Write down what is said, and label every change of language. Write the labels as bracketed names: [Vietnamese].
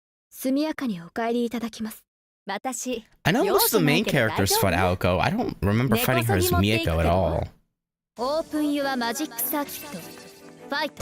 [Japanese] 速やかにお帰りいただきます。私。 [English] I know most of the main characters fought Aoko. I don't remember fighting her as Miyako at all. オープンユアマジックサーキット。ファイト。